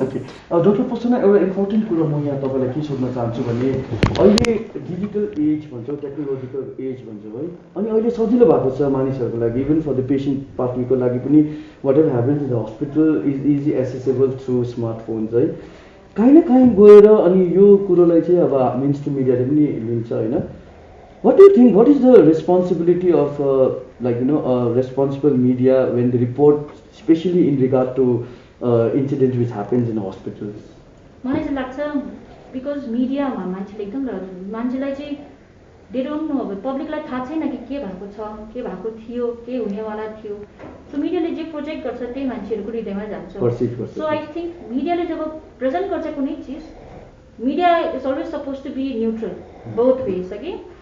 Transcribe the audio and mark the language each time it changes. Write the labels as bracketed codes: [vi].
[ne] Doctor प्रसन्न, एउटा important कुरो म यहाँ तपाईँलाई के सोध्न चाहन्छु भने अहिले डिजिटल एज भन्छौँ, टेक्नोलोजिकल एज भन्छौँ है, अनि अहिले सजिलो भएको छ मानिसहरूको लागि, [en] even for the [ne] पेसेन्ट पार्टीको लागि पनि [en] whatever happens in the hospital is easy accessible through smartphones [ne] है. काहीँ न काहीँ गएर अनि यो कुरोलाई चाहिँ अब मेन स्ट्रिम मिडियाले पनि लिन्छ होइन. [en] What do you think? What is the responsibility of responsible media when they report, especially in regard to incidents which happens in hospitals? [ne] मलाई चाहिँ लाग्छ बिकज मिडियामा मान्छेले एकदम मान्छेलाई चाहिँ [en] they don't know, [ne] अब पब्लिकलाई थाहा छैन कि के भएको छ, के भएको थियो, के हुनेवाला थियो. सो मिडियाले जे प्रोजेक्ट गर्छ त्यही मान्छेहरूको हृदयमा जान्छ. [en] so I think [ne] मिडियाले जब प्रेजेन्ट गर्छ कुनै चिज, [en] media is always suppose to be neutral both ways [ne] कि